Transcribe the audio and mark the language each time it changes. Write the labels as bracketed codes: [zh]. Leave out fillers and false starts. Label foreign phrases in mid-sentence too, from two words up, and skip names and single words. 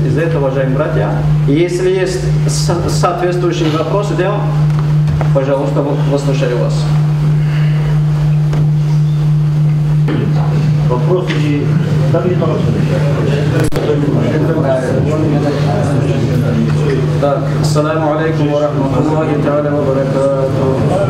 [ru] Из-за этого, уважаемые братья, если есть соответствующие вопросы, пожалуйста, выслушаю вас. Вопросы так, [ar] السلام عليكم ورحمة الله تعالى وبركاته.